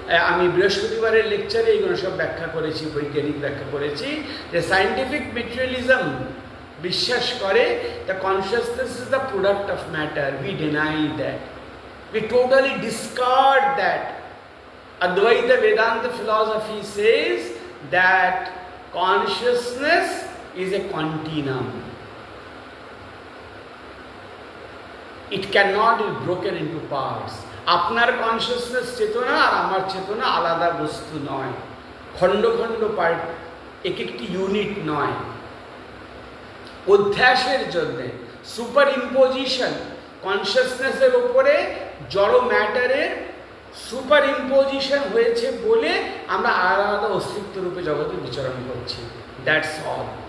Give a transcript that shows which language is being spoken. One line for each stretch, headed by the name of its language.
Bangla: আমি বৃহস্পতিবারের লেকচারে এইগুলো সব ব্যাখ্যা করেছি, বৈজ্ঞানিক ব্যাখ্যা করেছি, যে সায়েন্টিফিক মেটেরিয়ালিজম বিশ্বাস করে
English: The consciousness is the product of matter. We deny that, we totally discard that. Advaita Vedanta philosophy says that consciousness is a continuum. It cannot be broken into parts.
Bangla: আপনার consciousness চেতনা আর আমার চেতনা আলাদা বস্তু নয়, খণ্ড খণ্ড পার্ট, এক একটি ইউনিট নয়। অধ্যাসের জন্যে সুপার ইম্পোজিশন, কনসিয়াসনেসের ওপরে জড় ম্যাটারের সুপার ইম্পোজিশন হয়েছে বলে আমরা আলাদা অস্তিত্ব রূপে জগতে বিচরণ করছি।
English: That's all.